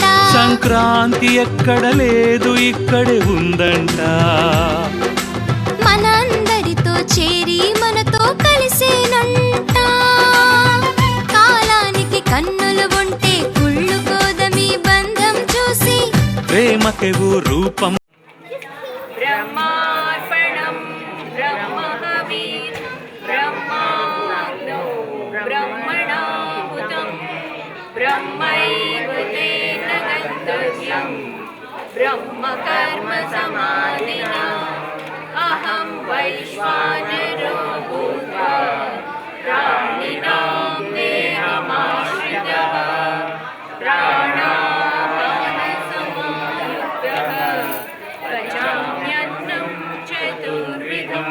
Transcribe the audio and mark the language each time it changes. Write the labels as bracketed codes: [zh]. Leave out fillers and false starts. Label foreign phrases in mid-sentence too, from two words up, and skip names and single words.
[te] సంక్రాంతి ఎక్కడ లేదు ఇక్కడే ఉందంట. మనందరితో చేరి మనతో కలిసేనంట. కాలానికి కన్నులు ఉంటే కుళ్ళుకోదమి బంధం చూసి. ప్రేమకెవు రూపం, [sa] ब्रह्मार्पणं ब्रह्महविः ब्रह्माग्नौ ब्रह्मणाहुतं ब्रह्मैव तेन गन्तव्यं ब्रह्मकर्म समाधिना अहं वैश्वानरो भूत्वा प्राणिनां देहमाश्रितः प्राणापानसमायुक्तः पचाम्यन्नं चतुर्विधम्।